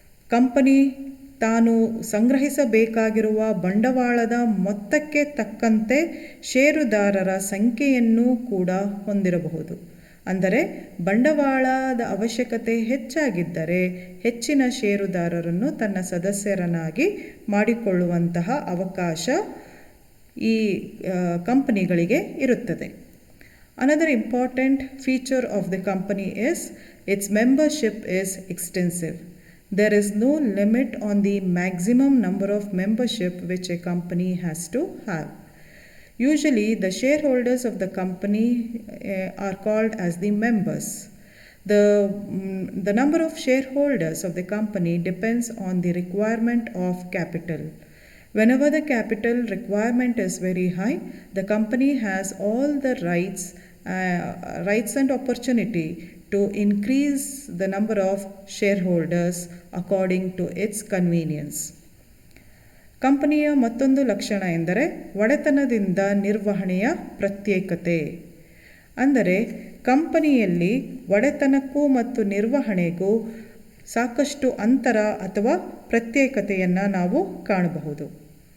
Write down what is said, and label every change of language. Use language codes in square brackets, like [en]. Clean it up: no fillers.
[kn] Company ತಾನು ಸಂಗ್ರಹಿಸಬೇಕಾಗಿರುವ ಬಂಡವಾಳದ ಮೊತ್ತಕ್ಕೆ ತಕ್ಕಂತೆ ಷೇರುದಾರರ ಸಂಖ್ಯೆಯನ್ನು ಕೂಡ ಹೊಂದಿರಬಹುದು. ಅಂದರೆ ಬಂಡವಾಳದ ಅವಶ್ಯಕತೆ ಹೆಚ್ಚಾಗಿದ್ದರೆ ಹೆಚ್ಚಿನ ಷೇರುದಾರರನ್ನು ತನ್ನ ಸದಸ್ಯರನ್ನಾಗಿ ಮಾಡಿಕೊಳ್ಳುವಂತಹ ಅವಕಾಶ ಈ ಕಂಪನಿಗಳಿಗೆ ಇರುತ್ತದೆ. [en] Another important feature of the company is its membership is extensive. There is no limit on the maximum number of membership which a company has to have. Usually the shareholders of the company are called as the members. The number of shareholders of the company depends on the requirement of capital. Whenever the capital requirement is very high, the company has all the rights and opportunity to increase the number of shareholders according to its convenience. [kn] ಕಂಪನಿಯ ಮತ್ತೊಂದು ಲಕ್ಷಣ ಎಂದರೆ ಒಡೆತನದಿಂದ ನಿರ್ವಹಣೆಯ ಪ್ರತ್ಯೇಕತೆ. ಅಂದರೆ ಕಂಪನಿಯಲ್ಲಿ ಒಡೆತನಕ್ಕೂ ಮತ್ತು ನಿರ್ವಹಣೆಗೂ ಸಾಕಷ್ಟು ಅಂತರ ಅಥವಾ ಪ್ರತ್ಯೇಕತೆಯನ್ನು ನಾವು ಕಾಣಬಹುದು.